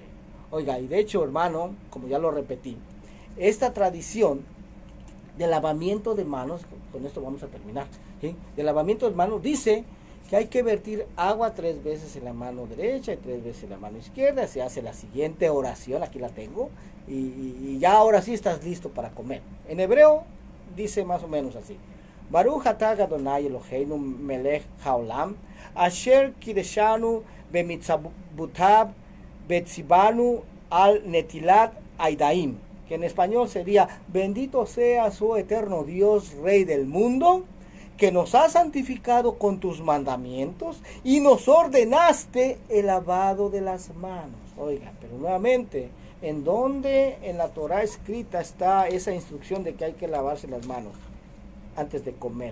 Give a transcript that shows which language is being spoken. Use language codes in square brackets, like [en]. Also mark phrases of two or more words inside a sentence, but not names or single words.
[es] Oiga, y de hecho, hermano, como ya lo repetí, esta tradición de lavamiento de manos, con esto vamos a terminar, ¿sí? De lavamiento de manos dice que hay que vertir agua 3 veces en la mano derecha y 3 veces en la mano izquierda. Se hace la siguiente oración, aquí la tengo, y ya ahora sí estás listo para comer. En hebreo dice más o menos así: [he] ברוך אתה אדוני אלוהינו מלך העולם אשר קדשנו במצוותיו וציונו על נטילת ידיים, [es] que en español sería: bendito seas, oh eterno Dios, Rey del mundo, que nos has santificado con tus mandamientos y nos ordenaste el lavado de las manos. Oiga, pero nuevamente, ¿en dónde en la Torah escrita está esa instrucción de que hay que lavarse las manos antes de comer?